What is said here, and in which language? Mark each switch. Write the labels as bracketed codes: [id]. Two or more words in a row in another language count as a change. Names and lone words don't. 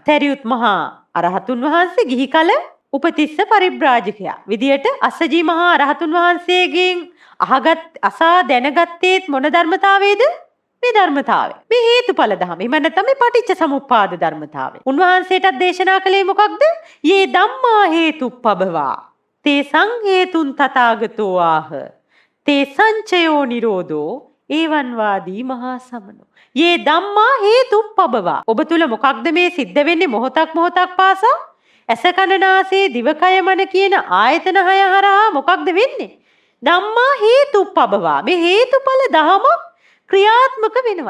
[si] තැරියුත් මහා අරහතුන් වහන්සේ ගිහි කල උපතිස්ස පරිබ්‍රාජකයා විදියට අස්සජී මහා රහතුන් වහන්සේගෙන් අසා දැනගත්තේත් මොන ධර්මතාවයේද? මේ ධර්මතාවය. මේ හේතුඵල ධම. එහෙම නැත්නම් මේ පටිච්ච සමුප්පාද ධර්මතාවය. උන්වහන්සේටත් දේශනා කළේ මොකක්ද? [pi] යේ ධම්මා හේතුප්පබවා. තේ සංහේතුන් තථාගතෝ ආහ. තේ සංචයෝ නිරෝධෝ ඒවන් වාදී මහා සමනෝ. යේ ධම්මා හේතුප්පබවා. [si] ඔබ තුල මොකක්ද මේ සිද්ධ වෙන්නේ මොහොතක් පාසා? ඇස කන නාසය දිවකය මන කියන ආයතන හය හරහා මොකක්ද වෙන්නේ? [pi] ධම්මා හේතුප්පබවා. [si] මේ හේතුඵල ධමයක් ක්‍රියාත්මක වෙනවා.